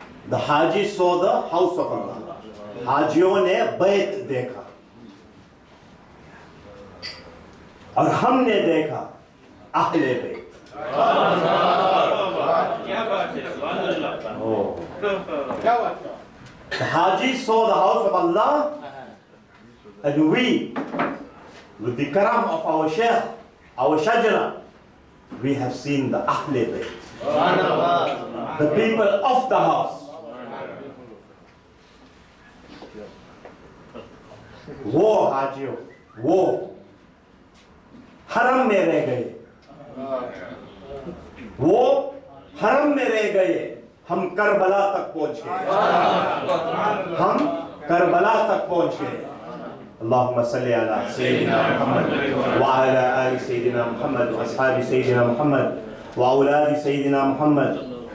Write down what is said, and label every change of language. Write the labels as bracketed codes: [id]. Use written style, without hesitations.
[en] The Haji saw the house of Allah. [ur] حاجیوں نے بیت دیکھا اور ہم نے دیکھا اہل بیت. [en] The Haji saw the house of Allah, and we, with the karam of our Shaykh, our Shajara, we have seen the Ahl Bayt, the people of the house. [ur] وہ حاجیوں وہ حرم میں رہ گئے وہ حرم میں رہ گئے ہم کربلا تک پہنچ گئے [ar] اللہم صلی علی سیدنا محمد [ur] وعلی آل سیدنا محمد واصحاب سیدنا محمد واولاد سیدنا محمد